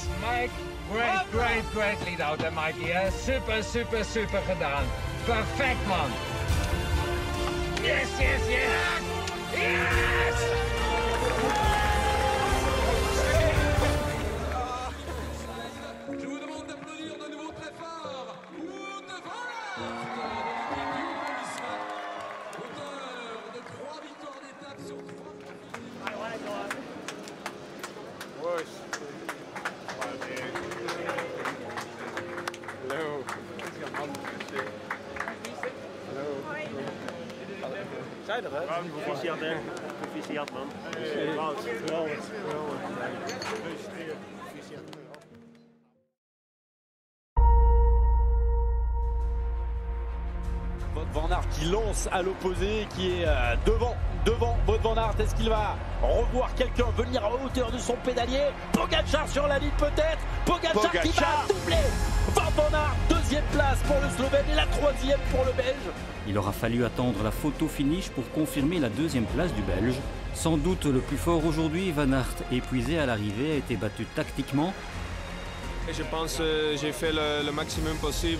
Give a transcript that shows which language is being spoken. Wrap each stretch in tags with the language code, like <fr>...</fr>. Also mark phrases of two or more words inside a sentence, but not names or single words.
<en>Mike, great lead out there, Mikey.</en> <nl>Super gedaan. Perfect, man. Yes!</nl> <fr>Je vous demande d'applaudir de nouveau très fort. Wout van Aert, auteur de 3 victoires d'étape sur 3.</fr> <nl>Hello. Zij er, hè? Proficiat, hè? Proficiat, man. Wout, geweldig.</nl> <fr>Van Aert qui lance à l'opposé, qui est devant Wout van Aert. Est-ce qu'il va revoir quelqu'un venir à hauteur de son pédalier? Pogačar sur la ligne peut-être. Pogačar qui va doubler. Wout van Aert, 2e place pour le Slovène et la 3e pour le Belge. Il aura fallu attendre la photo finish pour confirmer la 2e place du Belge. Sans doute le plus fort aujourd'hui, Van Aert, épuisé à l'arrivée, a été battu tactiquement. Je pense que j'ai fait le maximum possible.</fr>